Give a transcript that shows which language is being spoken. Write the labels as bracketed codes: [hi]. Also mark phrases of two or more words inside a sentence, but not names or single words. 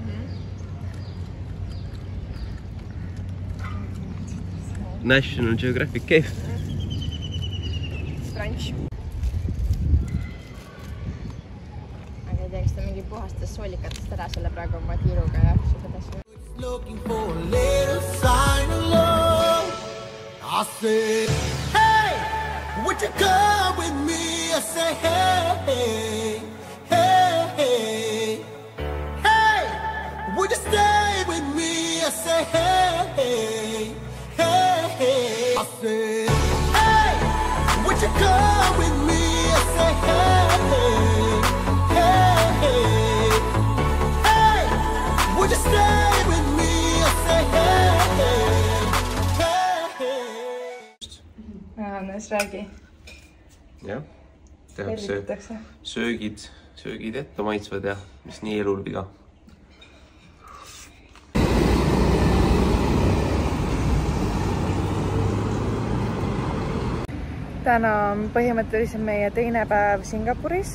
[en] National Geographic Cave. Crunch. [et] Aga ei tea, kas ta mingi puhastas soolikatest ära selle praegu oma tiiruga ja siis edasi. [en] Looking for a little sign of love. I said, hey, would you come with me? I say, hey, hey, hey, hey, would you stay with me? I say, hey, hey, hey, I said, hey, would you come with me? I say, hey, hey, hey, hey, would you stay with me? I say, hey, hey, hey. [et] Hannes, räägi. Jah, tehakse söögid ette maitsvad ja mis nii elul viga. Täna on põhimõtteliselt meie teine päev Singapuris.